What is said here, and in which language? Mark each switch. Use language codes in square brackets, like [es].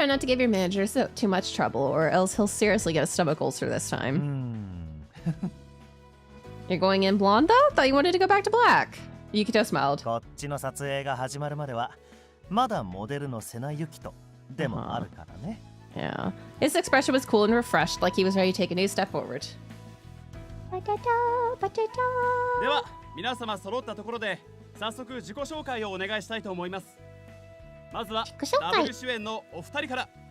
[en] Try not to give your manager too much trouble, or else he'll seriously get a stomach ulcer this time. You're going in blonde, though? Thought you wanted to go back to black. Yukito smiled. [ja] こっちの撮影が始まるまではまだモデルのセナユキトでもあるからね。 [en] Yeah. His expression was cool and refreshed, like he was ready to take a new step forward. [ja] では皆様揃ったところで早速自己紹介をお願いしたいと思います。まずはダブル主演のお二人から。